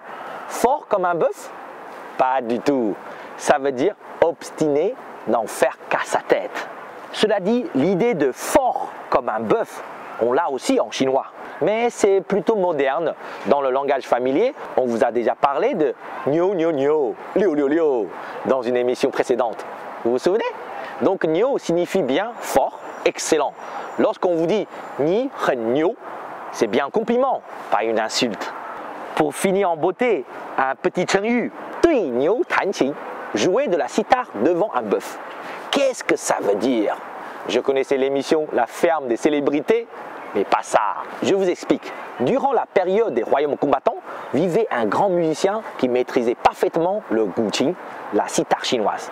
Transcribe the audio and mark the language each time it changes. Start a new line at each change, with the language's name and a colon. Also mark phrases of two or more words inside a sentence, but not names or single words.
French: Fort comme un bœuf? Pas du tout. Ça veut dire obstiné, n'en faire qu'à sa tête. Cela dit, l'idée de fort comme un bœuf, on l'a aussi en chinois. Mais c'est plutôt moderne. Dans le langage familier, on vous a déjà parlé de
Chinese: 牛牛牛，六六六
French: dans une émission précédente. Vous vous souvenez? Donc niu signifie bien fort, excellent. Lorsqu'on vous dit
Chinese: 你很牛,
French: c'est bien un compliment, pas une insulte. Pour finir en beauté, un petit chengyu,
Chinese: 对牛弹琴,
French: jouer de la sitar devant un bœuf. Qu'est-ce que ça veut dire? Je connaissais l'émission La ferme des célébrités, mais pas ça. Je vous explique. Durant la période des royaumes combattants, vivait un grand musicien qui maîtrisait parfaitement le guqin, la sitar chinoise.